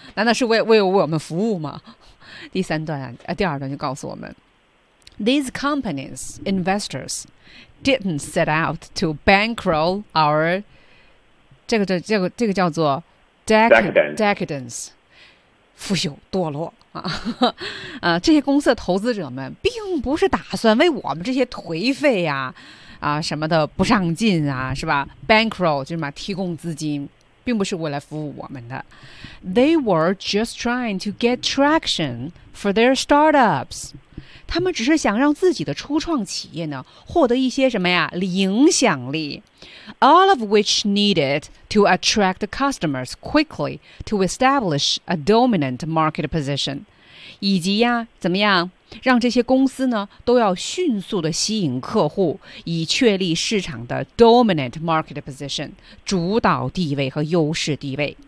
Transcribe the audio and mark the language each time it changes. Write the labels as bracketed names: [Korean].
[Chinese] 难道是为我们服务吗？第三段第二段就告诉我们 [English] These companies, investors didn't set out to bankroll our [Chinese] 这个叫做 decadence 腐朽堕落啊，这些公司的投资者们并不是打算为我们这些颓废呀 啊什么的不上进啊，是吧？ bankroll 就是嘛，提供资金并不是为了服务我们的。 [English] They were just trying to get traction for their startups. [Chinese] 他们只是想让自己的初创企业呢获得一些什么呀影响力。 [English] All of which needed to attract customers quickly to establish a dominant market position. [Chinese] 以及呀怎么样让这些公司呢都要迅速的吸引客户，以确立市场的 [English] dominant market position [Chinese] 主导地位和优势地位。